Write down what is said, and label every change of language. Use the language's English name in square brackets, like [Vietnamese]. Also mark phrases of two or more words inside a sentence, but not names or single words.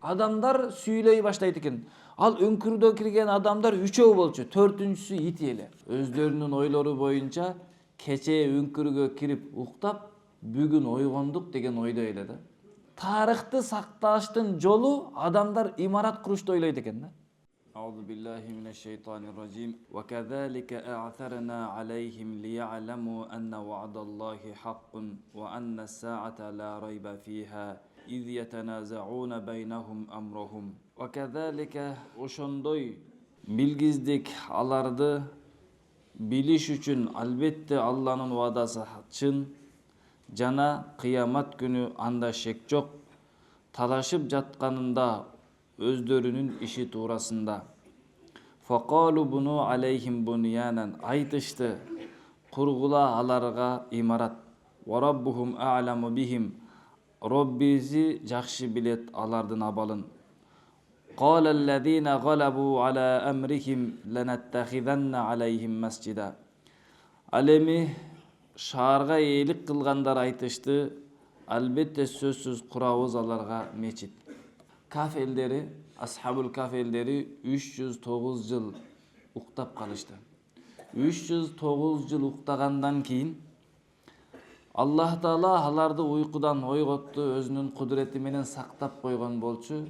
[Kyrgyz] адамдар сүйлөй баштайт экен. Ал өңкүрдө кирген адамдар 3 болчу, 4-сү ит эле. Өздөрүнүн ойлору боюнча кече өңкүргө кирип уктап, бүгүн ойгондук деген ойдо эле да. Тарыхты сакташтын жолу адамдар имарат курушты ойлойт экен да. [Arabic] أعوذ بالله من الشيطان الرجيم وكذلك أعثرنا عليهم ليعلموا أن وعد الله حق وأن الساعة لا ريب فيها إذ يتنازعون بينهم أمرهم وكذلك [Kyrgyz] ошондой билгиздик аларды билиш үчүн албетте Алланын вадасы чын жана кыямат күнү анда шек жок. Талашып жатканында өздөрүнүн иши туурасында. [Arabic] فقالوا ابنوا عليهم بنيانا [Kyrgyz] айтышты, кургула аларга имарат. [Arabic] وربهم أعلم بهم. [Kyrgyz] Роббизи жакшы билет алардын абалын. [Arabic] قال الذين غلبوا على أمرهم لنتخذن عليهم مسجدا. [Kyrgyz] Алеми шаарга ээлик кылгандар айтышты, албетте сөзсүз курабыз аларга мечит. Каф элдери, Асхабул Каф элдери 309 жыл уктап калышты. 309 жыл уктагандан кийин Аллах Таала аларды уйкудан ойготту, өзүнүн кудурети менен сактап койгон болчу.